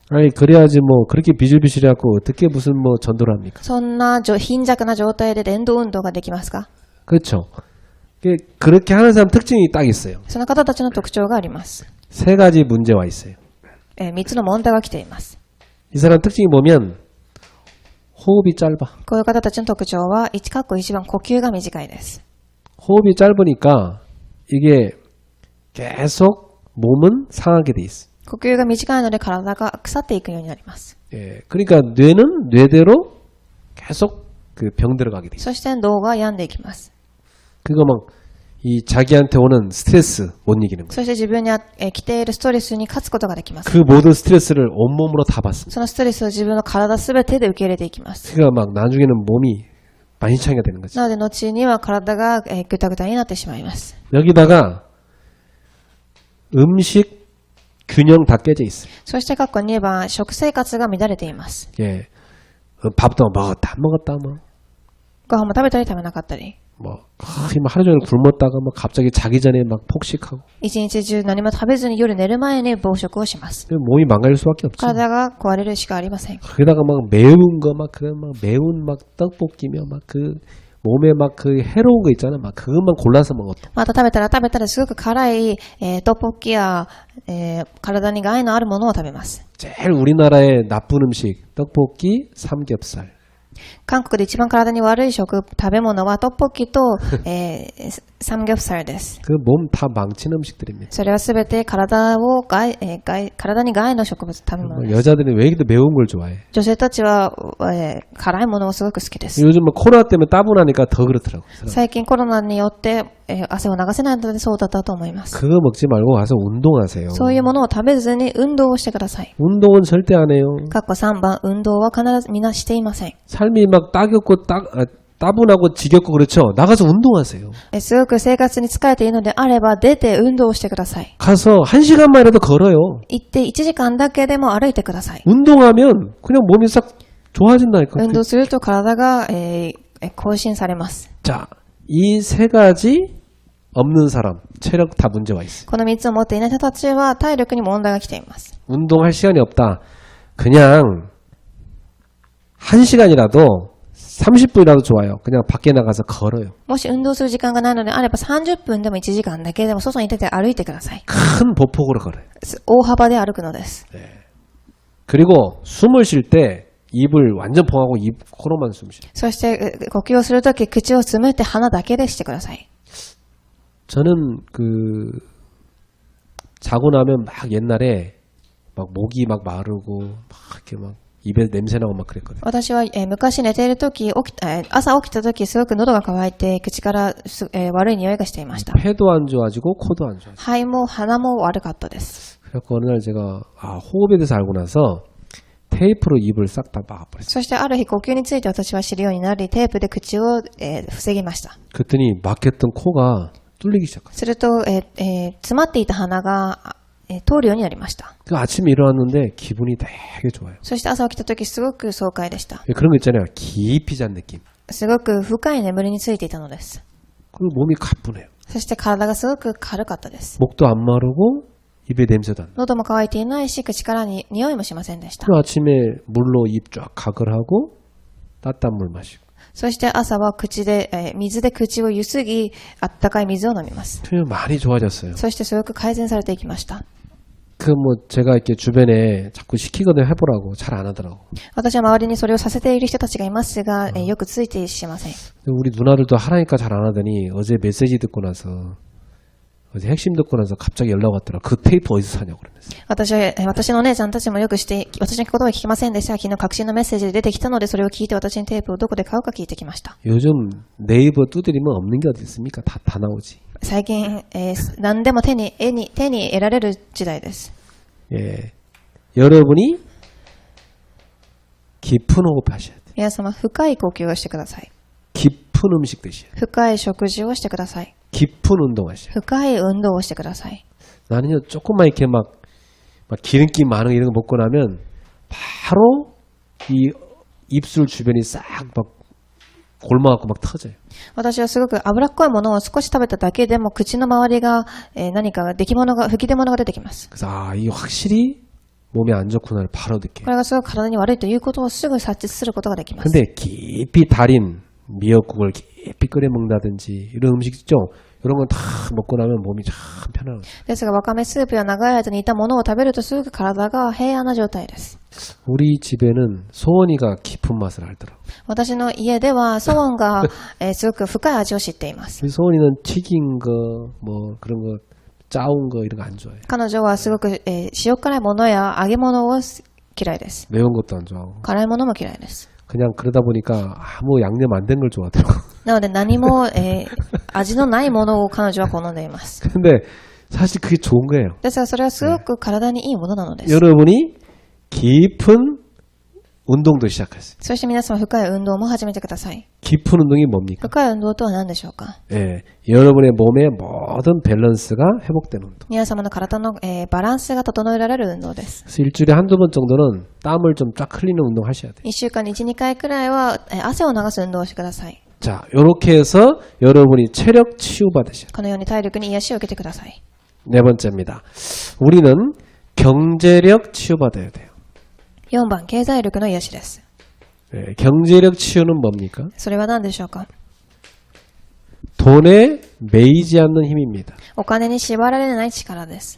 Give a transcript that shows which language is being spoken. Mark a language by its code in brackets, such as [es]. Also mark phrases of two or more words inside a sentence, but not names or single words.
[ko] 아니 그래야지 뭐 그렇게 비실비실해갖고 어떻게 무슨 뭐 전도를 합니까? [ja] そんな貧弱な状態で伝道運動ができますか？ [ko] 그렇죠. 그렇게 하는 사람 특징이 딱 있어요. [ja] その方たちの特徴があります。 [ko] 세 가지 문제와 있어요. [ja] 3 つの問題が来ています。 [ko] 이 사람 특징이 뭐면 호흡이 짧아. [ja] こういう方たちの特徴は1番呼吸が短いです。 [ko] 호흡이 짧으니까 이게 계속 몸은 상하게 돼 있어. [ja] 呼吸が短いので体が腐っていくようになります。 [ko] 예, 그러니까 뇌는 뇌대로 계속 그 병들어가게 돼 있어. [ja] そして脳が病んでいきます。 [ko] 그거 막 이 자기한테 오는 스트레스 못 이기는 거예요. [ja] そして自分に来ているストレスに勝つことができます。 [ko] 그 모든 스트레스를 온몸으로 다 받습니다. [ja] そのストレスを自分の体すべてで受け入れていきます。 [ko] 그러니까 막 나중에는 몸이 만신창이가 되는 거죠. [ja] なので後には体がぐたぐたになってしまいます。 [ko] 여기다가 음식 균형 다 깨져 있어요. [ja] そして括弧2番、食生活が乱れています。 [ko] 예, 밥도 먹었다 안 먹었다 뭐. [ja] ご飯も食べたり食べなかったり。 [ko] 뭐 하루 종일 굶었다가 뭐 갑자기 자기 전에 막 폭식하고 [ja] 一日中何も食べずに夜寝る前に暴食をします。 [ko] 몸이 망가질 수밖에 없지. [ja] 体が壊れるしかありません。 [ko] 거기다가 막 매운 거 막 그런 막 매운 막 떡볶이며 막 그 몸에 막 그 해로운 거 있잖아. 막 그것만 골라서 먹었다. [ja] また食べたらすごく辛い、トッポッキや、体に害のあるものを食べます。 [ko] 제일 우리나라의 나쁜 음식 떡볶이, 삼겹살. [ja] 韓国で一番体に悪い食べ物はトッポッキと、サムギョプサルです。 [ko] 그 몸 다 망친 음식들입니다. [ja] それはすべて体に害の植物食べ物です。 [ko] 여자들은 왜 이렇게 매운 걸 좋아해? [ja] 女性たちは、辛いものをすごく好きです。 [ko] 요즘 뭐 코로나 때문에 따분하니까 더 그렇더라고. [ja] 最近コロナによって、汗を流せないのでそうだったと思います。 [ko] 그거 먹지 말고 가서 운동하세요. [ja] そういうものを食べずに運動をしてください。 [ko] 운동은 절대 안 해요. [ja] 括弧3番、運動は必ずみんなしていません。 [ko] 삶이 막 따분하고 지겹고 그렇죠. 나가서 운동하세요. [ja] すごく生活に疲れているのであれば出て運動をしてください。 [ko] 가서 1시간만이라도 걸어요. [ja] 行って1時間だけでも歩いてください。 [ko] 운동하면 그냥 몸이 싹 좋아진다니까. [ja] 運動すると体が、更新されます。 [ko] 자, 이 세 가지 없는 사람 체력 다 문제와 있어요. [ja] この3つを持っていない人たちは体力に問題が来ています。 [ko] 운동할 시간이 없다. 그냥 1시간이라도 30분이라도 좋아요. 그냥 밖에 나가서 걸어요. [ja] もし運動する時間がないのであれば30分でも1時間だけでも外に出て歩いてください。 [ko] 큰 보폭으로 걸어요. [ja] 大幅で歩くのです。 [ko] 그리고 숨을 쉴 때 입을 완전 봉하고 코로만 숨 쉬어요. [ja] そして呼吸をするとき口をつむって鼻だけでしてください。 [ko] 저는 자고 나면 막 옛날에 막 목이 막 마르고 막 이렇게 막 입에 냄새 나고 막 그랬거든요. [ja] 私は、昔寝ているとき、朝起きたときすごく喉が渇いて口から、悪い匂いがしていました。 [ko] 폐도 안 좋아지고 코도 안 좋아지고. [ja] 肺も鼻も悪かったです。 [ko] 그래서 어느 날 제가 호흡에 대해서 알고 나서 테이프로 입을 싹 다 막아버렸어요. [ja] そしてある日呼吸について私は知るようになり、テープで口を、防ぎました。 [ko] 그랬더니 막혔던 코가 뚫리기 시작했어요. [ja] すると、詰まっていた鼻が、通るようになりました。 [ko] 그 아침에 일어났는데 기분이 되게 좋아요. [ja] そして朝起きたときすごく爽快でした。 [ko] 그런 거 있잖아요. 깊이 잔 느낌. [ja] すごく深い眠りについていたのです。 [ko] 그리고 몸이 가뿐해요. [ja] そして体がすごく軽かったです。 [ko] 목도 안 마르고 입에 냄새도 안 나. [ja] 喉も渇いていないし、口からに匂いもしませんでした。 [ko] 그리고 아침에 물로 입 쫙 가글 하고 따뜻한 물 마시고. [ja] そして朝は水で口をゆすぎ、あったかい水を飲みます。 [ko] 많이 좋아졌어요. [ja] そしてすごく改善されていきました。 [ko] 그 뭐 제가 이렇게 주변에 자꾸 시키거든 해보라고 잘 안 하더라고. [ja] 私は周りにそれをさせている人たちがいますが、よくついてしません。 [ko] 우리 누나들도 하라니까 잘 안 하더니 어제 메시지 듣고 나서 어제 핵심 듣고 나서 갑자기 연락 왔더라. 그 테이프 어디서 사냐고 그러면서. [ja] 私のお姉ちゃんたちもよくして、私の言葉を聞きませんでした。昨日確信のメッセージで出てきたので、それを聞いて私にテープをどこで買うか聞いてきました。 [ko] 요즘 네이버 두드리면 없는 게 어디 있습니까? 다 나오지. [ja] 最近、何でも手に得られる時代です。 [ko] 예, 여러분이 깊은 호흡하셔야 돼. [ja] 皆様、深い呼吸をしてください。 [ko] 깊은 음식 드셔야 돼. [ja] 深い食事をしてください。 [ko] 깊은 운동하셔야 돼. [ja] 深い運動をしてください。 [ko] 나는요 조금만 이렇게 막 기름기 많은 이런 거 먹고 나면 바로 이 입술 주변이 싹 막 골마갖고 막 터져요. [ja] 私はすごく脂っこいものを少し食べただけでも口の周りが、何か吹き出物が出てきます。 [ko] 그래서 이게 확실히 몸에 안 좋구나를 바로 [ja] こ [ko] 느껴요. [ja] れがすごく体に悪いということをすぐ察知することができます。 [ko] 근데 깊이 달인 미역국을 깊이 끓여 먹는다든지 이런 음식 있죠? 이런 건 다 먹고 나면 몸이 참 편안해요. [ja] ですが、わかめスープや長い間にいたものを食べるとすぐ体が平安な状態です。 [ko] 우리 집에는 소원이가 깊은 맛을 알더라고. [ja] 私の家では、ソウンが、すごく深い味を知っています。 [ko] 우리 소원이는 튀긴 거, 뭐 그런 거, 짜운 거 이런 거 안 좋아해요. [ja] 彼女はすごく、塩辛いものや揚げ物を嫌いです。 [ko] 매운 것도 안 좋아하고. [ja] 辛いものも嫌いです。 [ko] 그냥 그러다 보니까 아무 양념 안 된 걸 좋아하더라고. [ja] なので何も、味のないものを彼女は好んでいます。 [ko] 근데 사실 그게 좋은 거예요. [ja] ですが、それはすごく体にいいものなのです。 [ko] 여러분이 깊은 운동도 시작하세요. [ja] そして皆様、深い運動も始めてください。 [ko] 깊은 운동이 뭡니까? [ja] 深い運動とは何でしょうか？ [ko] 예, 여러분의 몸의 모든 밸런스가 회복되는 운동. [ja] 皆様の体の、バランスが整えられる運動です。 [ko] 그래서 일주일에 한두 번 정도는 땀을 좀 쫙 흘리는 운동 하셔야 돼요. [ja] 1 週間に1、2回くらいは、汗を流す運動をしてください。 [ko] 자, 요렇게 해서 여러분이 체력 치유받으셔야 돼요. [ja] このように体力に癒しを受けてください。 [ko] 네 번째입니다. 우리는 경제력 치유받아야 돼요. [ja] 4 番、経済力の癒しです。 [ko] 예, 경제력 치유는 뭡니까? [ja] それは何でしょうか？ [ko] 돈에 매이지 않는 힘입니다. [ja] お金に縛られない力です。